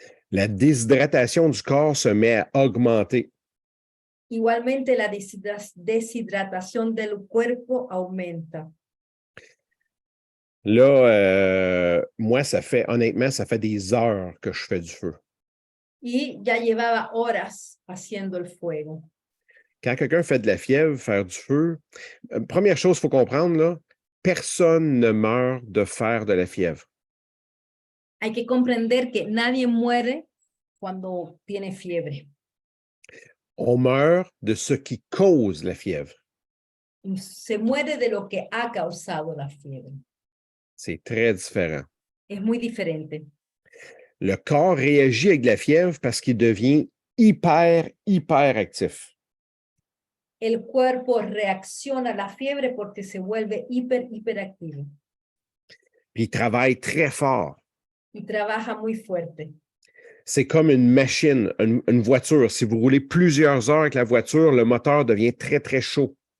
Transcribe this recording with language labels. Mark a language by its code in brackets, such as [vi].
[fr] La déshydratation du corps se met à augmenter. [es] Igualmente la deshidratación del cuerpo aumenta. [fr] Là, moi, honnêtement, ça fait des heures que je fais du feu. [es] Y ya llevaba horas haciendo el fuego. [fr] Quand quelqu'un fait de la fièvre, faire du feu, première chose qu'il faut comprendre, là, personne ne meurt de faire de la fièvre. [es] Hay que comprender que nadie muere cuando tiene fiebre. [fr] On meurt de ce qui cause la fièvre. [es] Se muere de lo que ha causado la fiebre. [fr] C'est très différent. [es] Es muy diferente. [fr] Le corps réagit avec de la fièvre parce qu'il devient hyper actif. [es] El cuerpo reacciona a la fiebre porque se vuelve hiperactivo. [fr] Puis il travaille très fort. [es] Y trabaja muy fuerte. [fr] C'est comme une machine, une voiture. Si vous roulez plusieurs heures avec la voiture, le moteur devient très chaud.